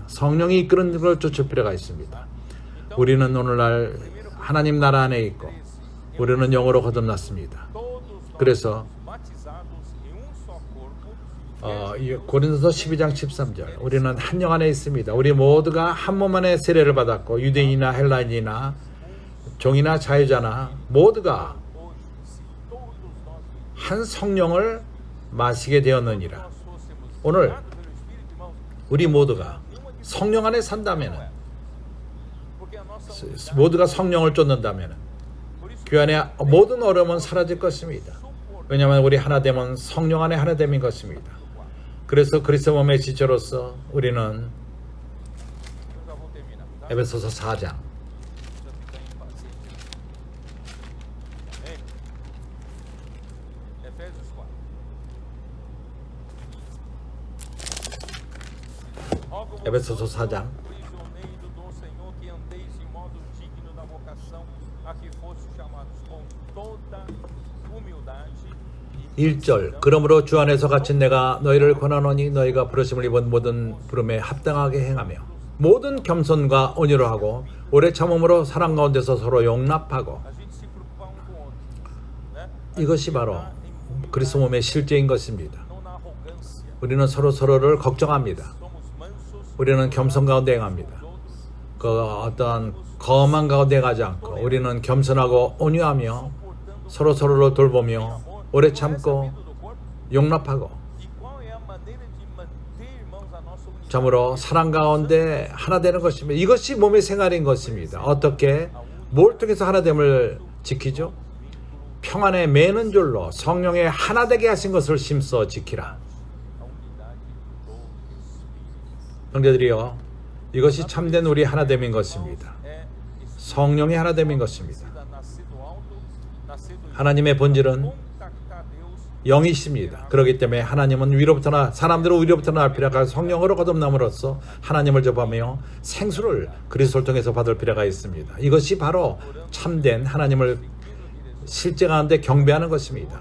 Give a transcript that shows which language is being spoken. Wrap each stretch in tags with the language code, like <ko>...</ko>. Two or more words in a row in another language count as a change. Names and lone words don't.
<ko>성령이 이끄는 걸 쫓을 필요가 있습니다. 우리는 오늘날 하나님 나라 안에 있고 우리는 영으로 거듭났습니다. 그래서 고린도서 12장 13절 우리는 한 영 안에 있습니다. 우리 모두가 한 몸 안에 세례를 받았고 유대인이나 헬라인이나 종이나 자유자나 모두가</ko> <pt>hoje, se todos nós</pt> <ko>한 성령을 마시게 되었느니라.</ko> <pt>nós fôssemos</pt> <ko>오늘</ko> <pt>guiados pelo Espírito, irmãos,</pt> <ko>우리 모두가 성령 안에 산다면,</ko> <pt>porque a nossa unidade,</pt> <ko>모두가 성령을 쫓는다면</ko> <pt>por isso</pt> <ko>그 안에 모든 어려움은 사라질 것입니다. 왜냐하면 우리 하나 되면 성령 안에 하나 됨인 것입니다. 그래서 그리스도 몸의 지체로서 우리는</ko> <pt>eu já vou terminar, tá?</pt> <ko>에베소서 4장</ko> <pt>Já fica impaciente. Amém? Efésios 4. Rogo-vos,</pt> <ko>에베소서 4장</ko> <pt>prisioneiro do Senhor, que andeis de modo digno da vocação a que fostes chamados, com toda humildade e</pt> <ko>1절 그러므로 주 안에서 갇힌 내가 너희를 권하노니 너희가 부르심을 입은 모든 부름에 합당하게 행하며 모든 겸손과 온유로 하고 오래 참음으로 사랑 가운데서 서로 용납하고.</ko> <pt>a gente se preocupar um com o outro, né?</pt> <ko>이것이 바로 그리스도 몸의 실제인 것입니다.</ko> <pt>Não na arrogância.</pt> <ko>우리는 서로를 걱정합니다.</ko> <pt>Somos mansos,</pt> <ko>우리는 겸손 가운데 행합니다.</ko> <pt>outros,</pt> <ko>그 어떤 거만 가운데 가지 않고 우리는 겸손하고 온유하며 서로를 돌보며 오래 참고</ko> <pt>do corpo.</pt> <ko>용납하고</ko> <pt>E qual é a maneira de manter, irmãos, a nossa unidade?</pt> <ko>참으로 사랑 가운데 하나 되는 것입니다. 이것이 몸의 생활인 것입니다. 어떻게 뭘 통해서 하나됨을 지키죠? 평안에 매는 줄로 성령의 하나 되게 하신 것을 심써 지키라.</ko> <pt>A unidade do Espírito.</pt> <ko>형제들이여, 이것이 참된 우리 하나됨인 것입니다.</ko> <pt>É</pt> <ko>성령의 하나됨인 것입니다.</ko> <pt>nascido alto, nascido de</pt> <ko>하나님의 본질은</ko> <pt>contactar Deus.</pt> <ko>영이십니다. 그렇기 때문에 하나님은 위로부터나 사람들은 위로부터 날 필요가 성령으로 거듭남으로써 하나님을 접하며 생수를 그리스도를 통해서 받을 필요가 있습니다. 이것이 바로 참된 하나님을 실제 가운데 경배하는 것입니다.</ko>